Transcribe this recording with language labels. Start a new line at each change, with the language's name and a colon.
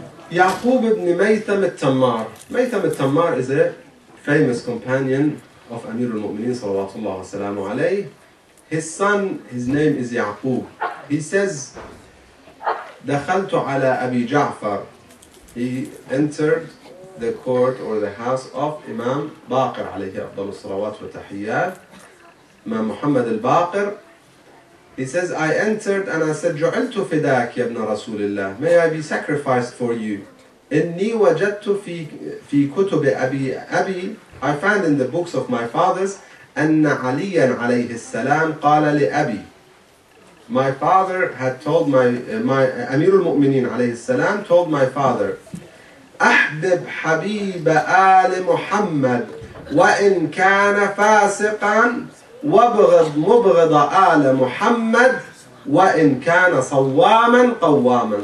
English: Yaqub ibn Maytham al-Tammar. Maytham al-Tammar is a famous companion of Amir al-Mu'mineen sallallahu wa sallam alayhi. His son, his name is Yaqub. He says,
Arabic: دخلت على أبي جعفر.
English: He entered the court or the house of Imam Baqir alayhi afdal salawat wa tahiyyat. Imam Muhammad al-Baqir, he says, I entered and I said,
Arabic: جعلت فداك يا ابن رسول الله.
English: May I be sacrificed for you.
Arabic: إني وجدت في كتب أبي
English: I found in the books of my fathers
Arabic: أن عليا عليه السلام قال لأبي.
English: My father had told my
Arabic: أمير المؤمنين عليه السلام
English: told my father,
Arabic: أحبب حبيب آل محمد وإن كان فاسقا وابغض مبغض آل محمد وإن كان صواما قواما.